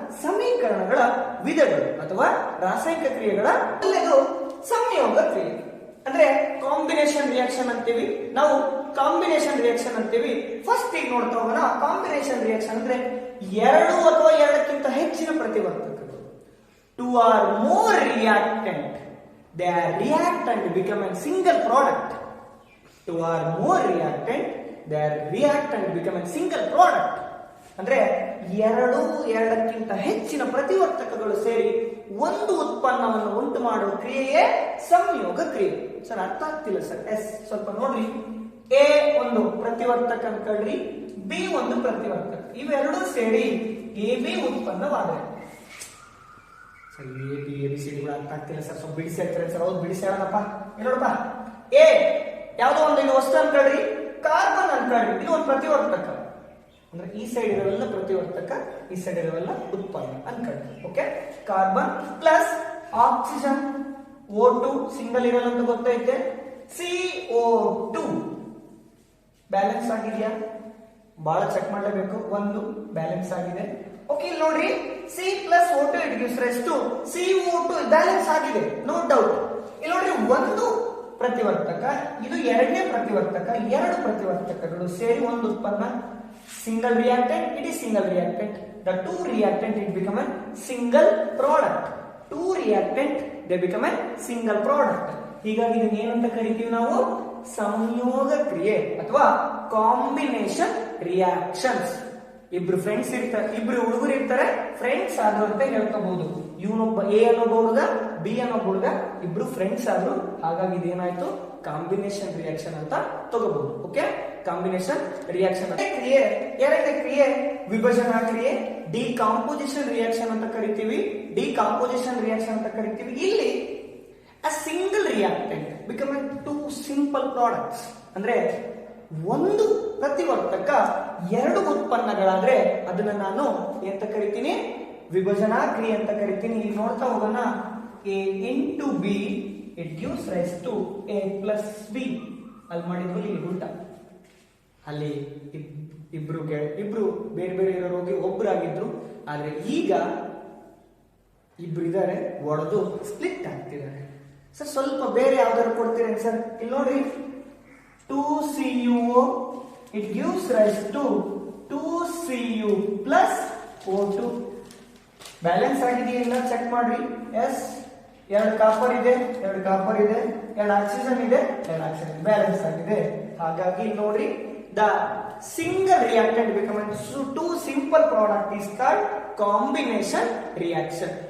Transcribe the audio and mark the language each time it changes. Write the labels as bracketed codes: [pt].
[kn] ಸಮೀಕರಣಗಳ ವಿಧಗಳು ಅಥವಾ ರಾಸಾಯನಿಕ ಕ್ರಿಯೆಗಳ ಸಂಯೋಗ ಕ್ರಿಯೆ ಅಂದ್ರೆ ಕಾಂಬಿನೇಷನ್ ರಿಯಾಕ್ಷನ್ ಅಂತೀವಿ. ನಾವು ಕಾಂಬಿನೇಷನ್ ರಿಯಾಕ್ಷನ್ ಅಂತೀವಿ. ಫಸ್ಟ್ ಈಗ ನೋಡ್ತಾ ಹೋಗೋಣ. ಕಾಂಬಿನೇಷನ್ ರಿಯಾಕ್ಷನ್ ಅಂದ್ರೆ 2 ಅಥವಾ 2ಕ್ಕಿಂತ ಹೆಚ್ಚಿನ ಪ್ರತಿವರ್ತಕಗಳು. [en] 2 or more reactant, they are react and become a single product. 2 or more reactant, they are react and become a single product. [kn] ಅಂದ್ರೆ 2ಕ್ಕಿಂತ ಹೆಚ್ಚಿನ ಪ್ರತಿವರ್ತಕಗಳು ಸೇರಿ ಒಂದು ಉತ್ಪನ್ನವನ್ನು ಉಂಟು ಮಾಡುವ ಕ್ರಿಯೆಯೇ ಸಂಯೋಗ ಕ್ರಿಯೆ. ಸರ್ ಅರ್ಥ ಆಗ್ತಿಲ್ಲ ಸರ್? ಎಸ್, ಸ್ವಲ್ಪ ನೋಡ್ರಿ. ಎ ಒಂದು ಪ್ರತಿವರ್ತಕ ಅನ್ಕೊಳ್ರಿ, ಬಿ ಒಂದು ಪ್ರತಿವರ್ತಕ, ಇವೆರಡೂ ಸೇರಿ AB ಉತ್ಪನ್ನವಾದರೆ. ಸರ್ ABCD ಅರ್ಥ ಆಗ್ತಿಲ್ಲ ಸರ್, ಸ್ವಲ್ಪ ಬಿಡಿಸಿ ಹೇಳ್ತಾರೆ ಸರ್. ಹೌದು, ಬಿಡಿಸಿ ಹೇಳೋಣಪ್ಪ. ನೋಡಪ್ಪ, ಎ ಯಾವ್ದೋ ಒಂದು ಇದು ವಸ್ತು ಅನ್ಕೊಳ್ರಿ, ಕಾರ್ಬನ್ ಅನ್ಕೊಳ್ರಿ, ಇದು ಒಂದು ಪ್ರತಿವರ್ತಕ. ಅಂದ್ರೆ ಈ ಸೈಡ್ ಇರೋವೆಲ್ಲ ಪ್ರತಿವರ್ತಕ, ಈ ಸೈಡ್ ಇರೋವೆಲ್ಲ ಉತ್ಪನ್ನ ಅನ್ಕೊಳ್ರಿ. Okay, carbon plus oxygen O2 single ಇರಲ್ಲ ಅಂತ ಗೊತ್ತೈತೆ. CO2 ಬ್ಯಾಲೆನ್ಸ್ ಆಗಿದೆಯಾ? ಬಹಳ ಚೆಕ್ ಮಾಡಲೇಬೇಕು. ಒಂದು ಬ್ಯಾಲೆನ್ಸ್ ಆಗಿದೆ. ಓಕೆ, ಇಲ್ಲಿ ನೋಡ್ರಿ, C plus O2 [en] it gives rise to [kn] CO2 balance ಆಗಿದೆ, ನೋ ಡೌಟ್. ಇಲ್ಲಿ ನೋಡ್ರಿ, ಒಂದು ಪ್ರತಿವರ್ತಕ, ಇದು ಎರಡನೇ ಪ್ರತಿವರ್ತಕ, 2 ಪ್ರತಿವರ್ತಕಗಳು ಸೇರಿ ಒಂದು ಉತ್ಪನ್ನ. [en] Single reactant, it is single reactant. The 2 reactant, it become a single product. 2 reactant, they become a single product. [kn] ಹೀಗಾಗಿ ಇದನ್ನ ಏನಂತ ಕರಿತೀವಿ ನಾವು? ಸಂಯೋಗ ಕ್ರಿಯೆ ಅಥವಾ ಕಾಂಬಿನೇಷನ್ ರಿಯಾಕ್ಷನ್ಸ್. ಇಬ್ರು ಫ್ರೆಂಡ್ಸ್ ಇರ್ತಾರೆ, ಇಬ್ರು ಹುಡುಗರು ಇರ್ತಾರೆ, ಫ್ರೆಂಡ್ಸ್ ಆದ್ರು ಅಂತ ಹೇಳ್ಕೋಬಹುದು. ಇವನೊಬ್ಬ ಎ ಅನ್ನೋ ಹುಡುಗ, ಬಿ ಅನ್ನೋ ಹುಡುಗ, ಇಬ್ರು ಫ್ರೆಂಡ್ಸ್ ಆದ್ರು. ಹಾಗಾಗಿ ಇದೇನಾಯ್ತು? ಕಾಂಬಿನೇಷನ್ ರಿಯಾಕ್ಷನ್ ಅಂತ ತಗೋಬಹುದು. ಓಕೆ, ಕಾಂಬಿನೇಷನ್ ರಿಯಾಕ್ಷನ್ ಕ್ರಿಯೆ ಎರಡನೇ ಕ್ರಿಯೆ ವಿಭಜನಾ ಕ್ರಿಯೆ, ಡಿಕಾಂಪೋಸಿಷನ್ ರಿಯಾಕ್ಷನ್ ಅಂತ ಕರಿತೀವಿ. ಡಿಕಾಂಪೋಸಿಷನ್ ರಿಯಾಕ್ಷನ್ ಅಂತ ಕರಿತೀವಿ. ಇಲ್ಲಿ [en] a single reactant becoming two simple products [kn] ಅಂದ್ರೆ ಒಂದು ಪ್ರತಿವರ್ತಕ ಎರಡು ಉತ್ಪನ್ನಗಳಾದ್ರೆ ಅದನ್ನ ನಾನು ಎಂತ ಕರಿತೀನಿ, ವಿಭಜನಾ ಕ್ರಿಯೆ ಅಂತ ಕರಿತೀನಿ. ಇಲ್ಲಿ ನೋಡ್ತಾ ಹೋಗೋಣ. [en] A into B it gives rise to A plus B. [kn] ಅಲ್ಲಿ ಮಾಡಿದ್ವಿ, ಇಲ್ಲಿ ಉಲ್ಟಾ. ಅಲ್ಲಿ ಇಬ್ರು ಬೇರೆ ಬೇರೆ ಇರೋರು ಒಬ್ಬರಾಗಿದ್ರು, ಆದ್ರೆ ಈಗ ಇಬ್ರು ಇದ್ದಾರೆ, ಒಡೆದು ಸ್ಪ್ಲಿಟ್ ಆಗ್ತಿದ್ದಾರೆ. ಸರ್ ಸ್ವಲ್ಪ ಬೇರೆ ಯಾವ್ದಾದ್ರು ಕೊಡ್ತೀರೇನು ಸರ್? ಇಲ್ಲಿ ನೋಡ್ರಿ, [en] 2CuO it gives rise to 2Cu plus O2. [kn] Balance ಆಗಿದೆಯಾ ಇಲ್ಲ ಚೆಕ್ ಮಾಡ್ರಿ. ಎಸ್, ಎರಡು ಕಾಪರ್ ಇದೆ, ಎರಡು ಆಕ್ಸಿಜನ್ ಇದೆ, ಎರಡು ಆಕ್ಸಿಜನ್ ಬ್ಯಾಲೆನ್ಸ್ ಆಗಿದೆ. ಹಾಗಾಗಿ ನೋಡ್ರಿ, [en] The single reactant becoming to simple product is called combination reaction.